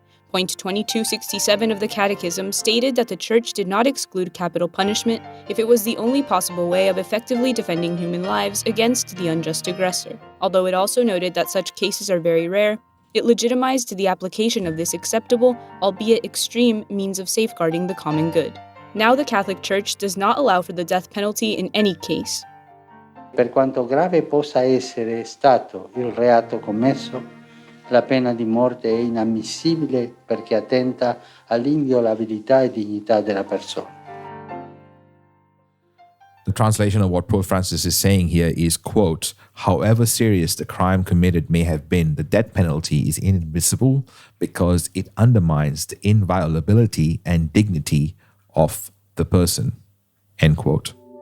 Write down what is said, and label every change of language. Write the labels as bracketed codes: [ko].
[en] Point 2267 of the Catechism stated that the Church did not exclude capital punishment if it was the only possible way of effectively defending human lives against the unjust aggressor. Although it also noted that such cases are very rare, it legitimized the application of this acceptable, albeit extreme, means of safeguarding the common good. Now the Catholic Church does not allow for the death penalty in any case. [it] Per quanto grave possa essere stato il reato commesso, la pena di morte è inammissibile perché attenta all'inviolabilità e dignità della persona. [en] The translation of what Pope Francis is saying here is, quote, however serious the crime committed may have been, the death penalty is inadmissible because it undermines the inviolability and dignity of the person, end quote.